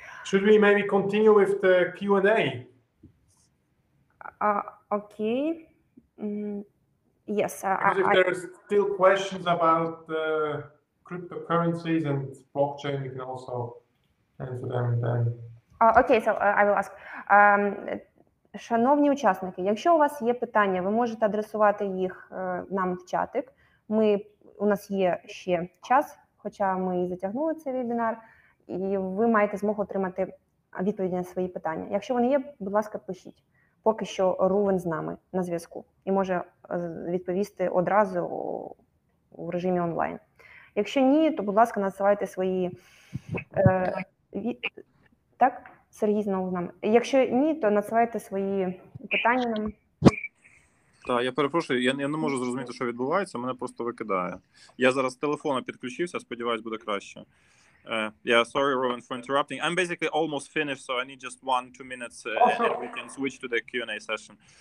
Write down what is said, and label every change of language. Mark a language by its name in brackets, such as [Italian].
[English] Should we maybe continue with the Q&A? Okay. Yes. Because if there are still questions about cryptocurrencies and blockchain, we can also answer them then. Okay, so I will ask. [Ukrainian] Шановні учасники, якщо у вас є питання, ви можете адресувати їх нам в чатик. У нас є ще час, хоча ми і затягнули цей вебінар, і ви маєте змогу отримати відповіді на свої питання. Якщо вони є, будь ласка, пишіть. Поки що Рувен з нами на зв'язку і може відповісти одразу у режимі онлайн. Якщо ні, то, будь ласка, надсилайте свої... Так? Сергій знову з нами. Якщо ні, то надсилайте свої питання нам. Так, я перепрошую, я не можу зрозуміти, що відбувається, мене просто викидає. Я зараз з телефона підключився, сподіваюсь, буде краще. [English] Yeah, sorry, Rowan, for interrupting. I'm basically almost finished, so I need just 1-2 minutes, and we can switch to the Q&A session.